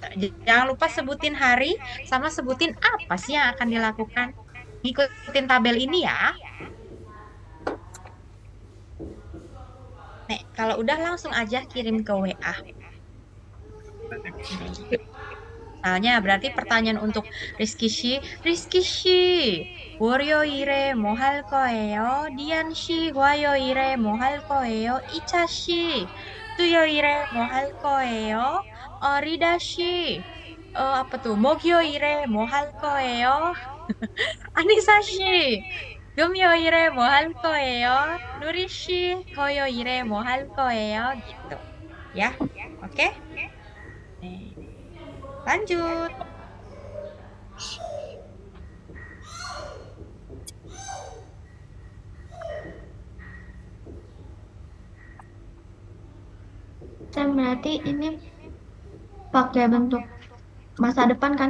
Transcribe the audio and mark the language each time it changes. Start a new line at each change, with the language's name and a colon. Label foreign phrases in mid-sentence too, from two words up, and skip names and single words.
Indonesian: Jangan lupa sebutin hari sama sebutin apa sih yang akan dilakukan. Ngikutin tabel ini ya. Nek, kalau udah langsung aja kirim ke WA. Misalnya berarti pertanyaan untuk Rizky Shi, Rizky Shi,
Korean: 월요일에 뭐 할 거예요? 디안 씨, 화요일에 뭐 할 거예요? 이차 씨, 수요일에 뭐 할 거예요? 리다 씨,
Indonesian: apa tuh?
Korean: 목요일에 뭐 할 거예요? 아니사 씨, 금요일에 뭐 할 거예요? 누리 씨, 토요일에 뭐 할 거예요?
Indonesian: Gitu. Ya, oke? Nih, lanjut. Sam, berarti ini pakai bentuk masa depan kan?